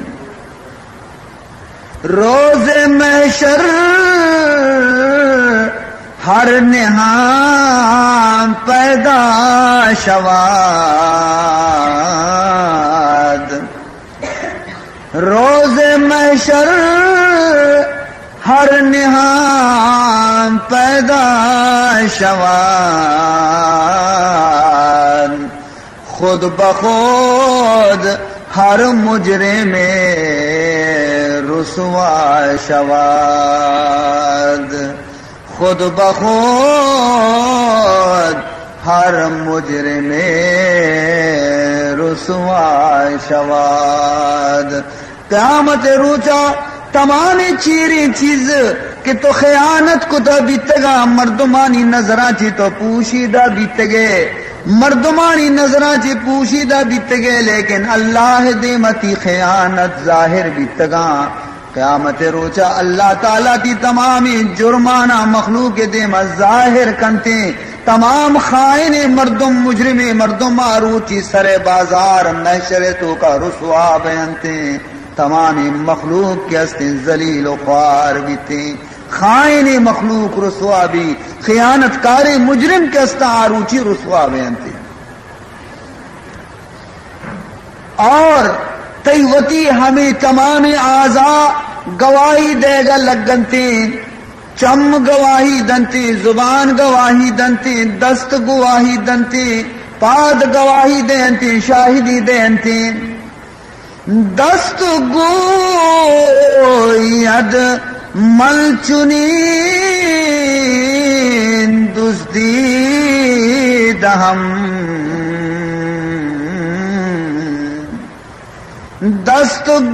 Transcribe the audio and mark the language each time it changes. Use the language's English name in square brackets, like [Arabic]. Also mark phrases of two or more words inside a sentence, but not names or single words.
[Persian] روز محشر ہر نہام پیدا شواد، روز محشر ہر نہام پیدا شواد، خود بخود ہر مجرم رسوا شواد، خود بخود ہر مجرم رسوا شواد۔ [Baluchi] قیامت روچا تمام چیری چیز کہ تو خیانت کو تا بیتگا، مردمانی نظران چی تو پوشیدہ بیتگے، مردمانی نظران چی پوشیدہ بیتگے، لیکن اللہ دیمتی خیانت ظاہر بیتگا۔ قیامت روچا اللہ تعالیٰ کی تمامی جرمانہ مخلوق دیم ظاہر کنتے، تمام خائن مردم مجرم مردم آروچی سر بازار محشر تو کا رسوا بیانتے، تمامی مخلوق کے ہستے ذلیل و خوار بیتے، خائن مخلوق رسوا بھی، خیانت کار مجرم کے ہستا آروچی رسوا بیانتے۔ اور تیوتی ہمیں تمام اعضاء گواہی دے گا لگنتے، چم گواہی دنتی زبان گواہی دنتی دست گواہی دنتی پاد گواہی دینتی شاہدی دینتی دست گوید مل چنی دزدی دہم دست